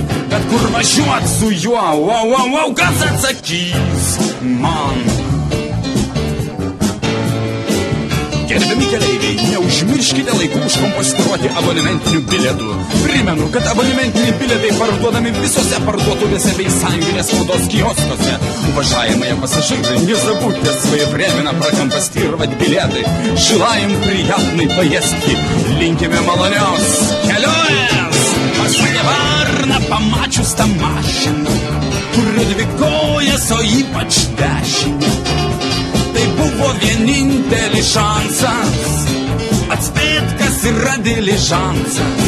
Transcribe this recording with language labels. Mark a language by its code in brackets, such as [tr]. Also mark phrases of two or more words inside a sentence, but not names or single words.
[lt] Bet kur važiuot su juo, kas atsakys man? Gerbiami keleiviai, neužmirškite laiku užkompostuoti abonementinių bilietų. Primenu, kad abonementiniai bilietai parduodami visose parduotuvėse bei sąjunginės spaudos kioskose. [ru] Уважаемые пассажиры, не забудьте своевременно прокомпостировать билеты. Желаем приятной поездки. [lt] Linkime malonios kelionės. Pasakė varna, pamačius tą mašiną, turiu dvi kojas, o ypač dešinę. Tai buvo vienintelis šansas atspėt, kas yra diližansas.